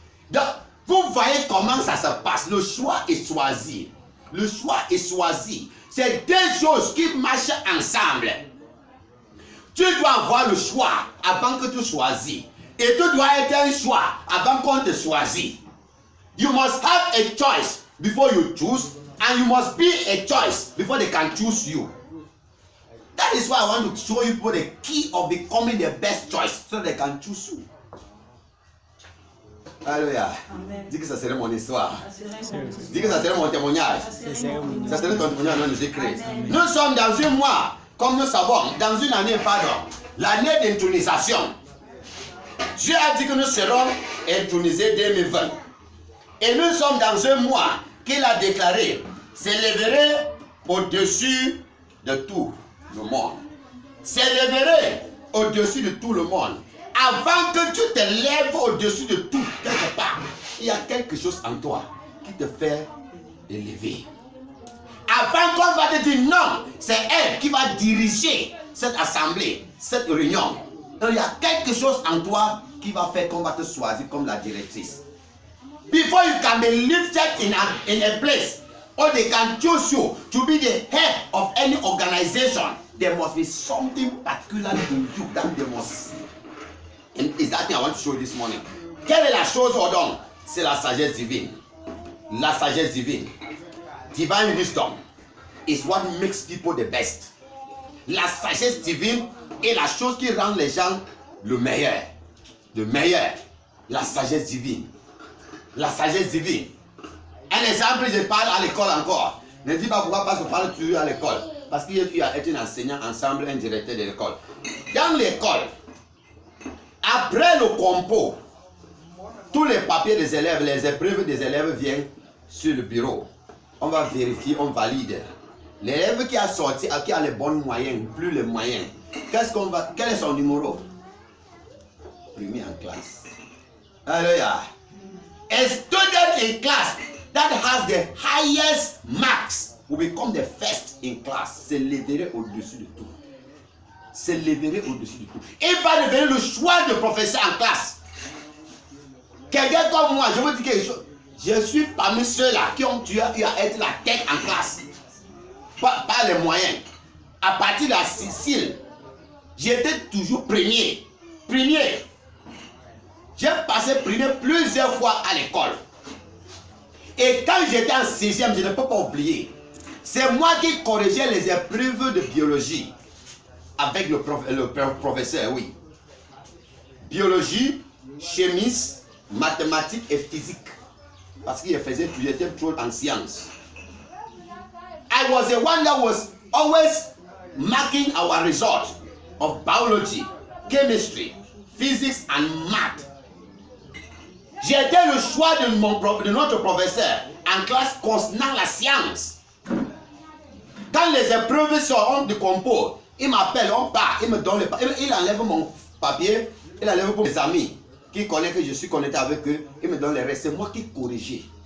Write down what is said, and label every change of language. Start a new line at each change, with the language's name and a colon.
French: Donc, vous voyez comment ça se passe. Le choix est choisi. Le choix est choisi. C'est deux choses qui marchent ensemble. Tu dois avoir le choix avant que tu choisis. Et tu dois être un choix avant qu'on te choisisse.
English: You must have a choice before you choose, and you must be a choice before they can choose you. That is why I want to show you people the key of becoming the best choice so they can choose you.
French: Alléluia. Dis que ça serait mon histoire. Dis que ça serait mon témoignage. Ça serait ton témoignage au nom de Jésus-Christ. Nous sommes dans un mois, comme nous savons, dans une année, l'année d'intronisation. Dieu a dit que nous serons intronisés 2020. Et nous sommes dans un mois qu'il a déclaré s'élèverait au-dessus de tout le monde. S'élèverait au-dessus de tout le monde. Avant que tu te lèves au-dessus de tout, quelque part, il y a quelque chose en toi qui te fait élever. Avant qu'on va te dire non, c'est elle qui va diriger cette assemblée, cette réunion. Donc, il y a quelque chose en toi qui va faire qu'on va te choisir comme la directrice.
English: Before you can be lifted in a place, or they can choose you to be the head of any organization, there must be something particular in you that they must see. And is that thing I want to show you this morning.
French: Quelle est la chose au don? C'est la sagesse divine. La sagesse divine.
English: Divine wisdom is what makes people the best.
French: La sagesse divine est la chose qui rend les gens le meilleur. Le meilleur. La sagesse divine. La sagesse divine. Un exemple, je parle à l'école encore. Ne dis pas pourquoi pas se parler toujours à l'école. Parce qu'il y a été un enseignant ensemble, un directeur de l'école. Dans l'école, après le compo, tous les papiers des élèves, les épreuves des élèves viennent sur le bureau. On va vérifier, on valide. L'élève qui a sorti, qui a les bons moyens, plus les moyens, quel est son numéro? Premier en classe. Alléluia.
English: A student in class that has the highest marks will become the first in class.
French: S'élèverait au-dessus de tout. S'élèverait au-dessus de tout. Il va devenir le choix de professeur en classe. Quelqu'un comme moi, je veux dire quelque chose. Je suis parmi ceux-là qui ont dû être la tête en classe. Pas les moyens. À partir de la Sicile, j'étais toujours premier. Premier. J'ai passé premier plusieurs fois à l'école. Et quand j'étais en 6e, je ne peux pas oublier. C'est moi qui corrigeais les épreuves de biologie. Avec le professeur, oui. Biologie, chimie, mathématiques et physique. Parce qu'il faisait, j'étais trop en sciences.
English: I was the one that was always marking our result of biology, chemistry, physics and math.
French: J'étais le choix de notre professeur en classe concernant la science. Quand les épreuves sont de compo, il m'appelle, on part, il me donne il enlève mon papier, il enlève pour mes amis qui connaissent que je suis connecté avec eux, il me donne les restes. C'est moi qui corrigeais.